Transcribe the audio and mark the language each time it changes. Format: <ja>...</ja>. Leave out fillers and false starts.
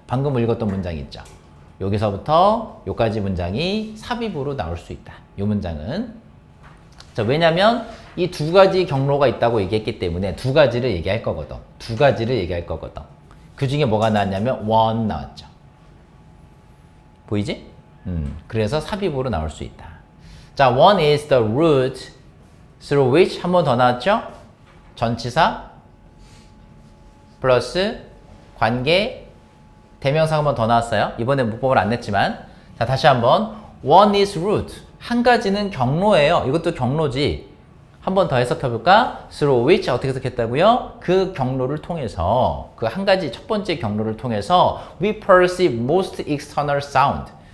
<ko>방금 읽었던 문장이 있죠. 여기서부터 여기까지 문장이 삽입으로 나올 수 있다. 이 문장은. 자, 왜냐면 이 두 가지 경로가 있다고 얘기했기 때문에 두 가지를 얘기할 거거든. 두 가지를 얘기할 거거든. 그 중에 뭐가 나왔냐면 one 나왔죠. 보이지? 그래서 삽입으로 나올 수 있다.</ko> <en>자, one is the route through which</en> <ko>한 번 더 나왔죠? 전치사 플러스 관계 대명사 한 번 더 나왔어요. 이번에 문법을 안 냈지만. 자, 다시 한번.</ko> <en>One is route.</en> <ko>한 가지는 경로예요. 이것도 경로지. 한 번 더 해석해볼까?</ko> <en>Through which</en> <ko>어떻게 해석했다고요? 그 경로를 통해서, 그 한 가지 첫 번째 경로를 통해서</ko> <en>we perceive most external sound.</en>